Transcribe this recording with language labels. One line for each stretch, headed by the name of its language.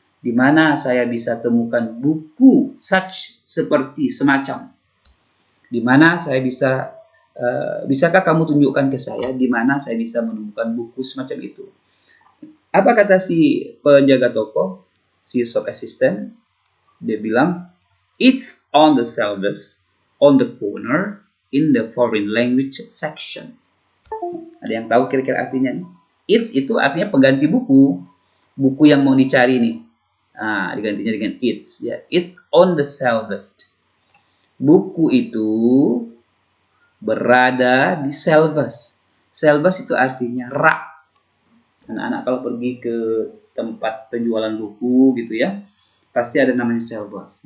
Indonesian: Di mana saya bisa temukan buku such seperti semacam. Di mana saya bisakah kamu tunjukkan ke saya di mana saya bisa menemukan buku semacam itu? Apa kata si penjaga toko? Si shop assistant, dia bilang,
English: it's on the shelves, on the corner, in the foreign language section.
Indonesian: Ada yang tahu kira-kira artinya nih? It's itu artinya pengganti buku yang mau dicari nih. Digantinya dengan it's ya.
English: It's on the shelves.
Indonesian: Buku itu berada di shelves. Shelves itu artinya rak. Anak-anak kalau pergi ke tempat penjualan buku gitu ya, pasti ada namanya shelves.